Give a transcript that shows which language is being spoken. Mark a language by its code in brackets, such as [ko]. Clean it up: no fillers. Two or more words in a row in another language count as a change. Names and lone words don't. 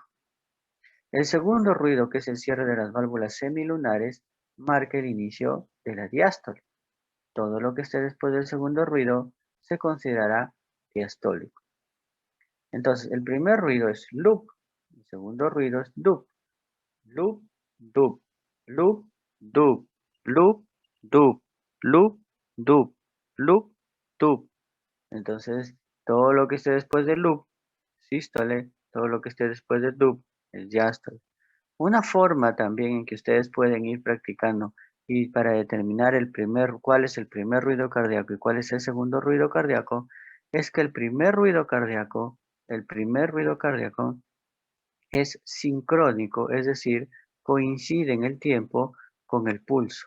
[es] El segundo ruido, que es el cierre de las válvulas semilunares, marca el inicio de la diástole. Todo lo que esté después del segundo ruido se considerará diastólico. Entonces, el primer ruido es loop, el segundo ruido es dub. Loop, dub, loop, dub, loop, dub, loop, dub, loop, dub. Entonces, todo lo que esté después del loop, sístole; todo lo que esté después del dub, es diástole. Una forma también en que ustedes pueden ir practicando y para determinar cuál es el primer ruido cardíaco y cuál es el segundo ruido cardíaco, es que el primer ruido cardíaco es sincrónico, es decir, coincide en el tiempo con el pulso.